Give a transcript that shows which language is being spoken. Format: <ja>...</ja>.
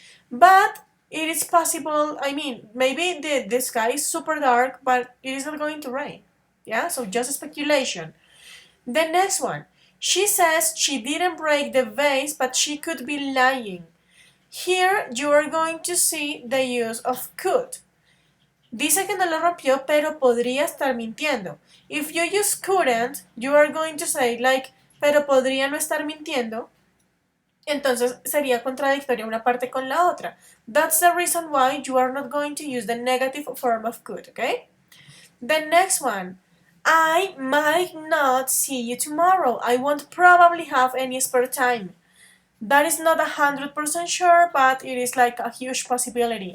<en>But it is possible, I mean, maybe the sky is super dark, but it is not going to rain. Yeah, so just speculation. The next one. She says she didn't break the vase, but she could be lying. Here you are going to see the use of could.</en> <es>Dice que no lo rompió, pero podría estar mintiendo.</es> <en>If you use couldn't, you are going to say like,</en> <es>pero podría no estar mintiendo. Entonces sería contradictoria una parte con la otra.</es> <en>That's the reason why you are not going to use the negative form of could, okay? The next one. I might not see you tomorrow. I won't probably have any spare time. That is not 100% sure, but it is like a huge possibility.</en>